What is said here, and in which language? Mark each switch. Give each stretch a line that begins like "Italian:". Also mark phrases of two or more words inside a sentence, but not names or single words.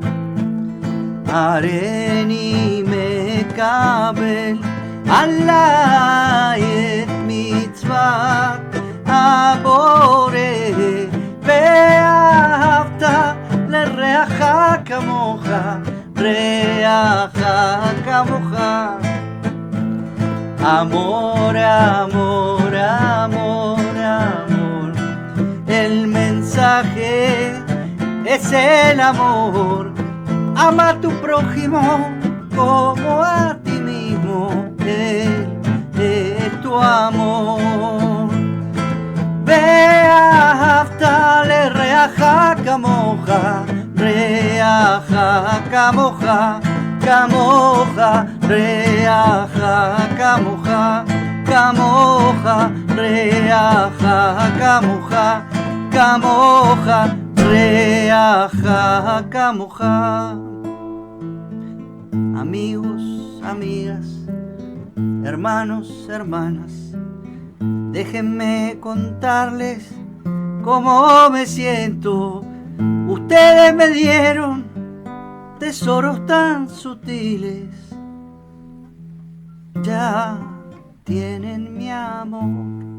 Hebrew: הריני מקבל עליי את מצוות הבורא ואהבת לרעך כמוך רעך כמוך.
Spanish: Amor, amor, amor, amor. El mensaje es el amor. Ama a tu prójimo como a ti mismo. Él es tu amor.
Hebrew: ואהבת לרעך כמוך, רעך, כמוך, כמוך, רעך, כמוך, כמוך, רעך, כמוך, כמוך, רעך, כמוך.
Spanish: Amigos, amigas, hermanos, hermanas, déjenme contarles cómo me siento. Ustedes me dieron tesoros tan sutiles, ya tienen mi amor.